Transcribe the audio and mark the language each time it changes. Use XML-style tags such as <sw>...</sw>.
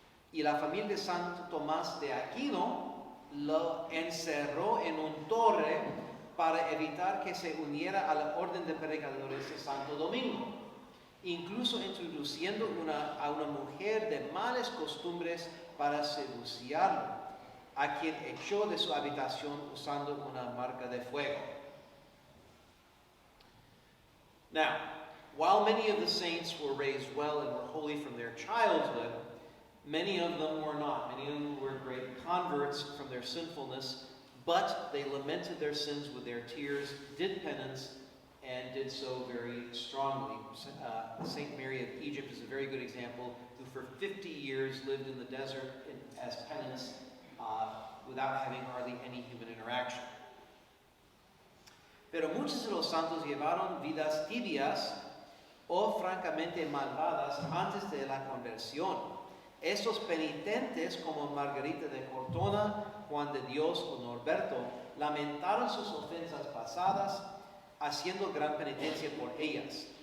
<es>Y la familia de Santo Tomás de Aquino lo encerró en un torre para evitar que se uniera a la orden de predicadores de Santo Domingo, incluso introduciendo a una mujer de malas costumbres para seducirlo, a quien echó de su habitación usando una marca de fuego.</es> <en>Now, while many of the saints were raised well and were holy from their childhood, many of them were not. Many of them were great converts from their sinfulness, but they lamented their sins with their tears, did penance, and did so very strongly. Saint Mary of Egypt is a very good example, who for 50 years lived in the desert as penance without having hardly any human interaction.</en> <es>Pero muchos de los santos llevaron vidas tibias o francamente malvadas antes de la conversión. Estos penitentes como Margarita de Cortona, Juan de Dios o Norberto lamentaron sus ofensas pasadas, haciendo gran penitencia por ellas.</es>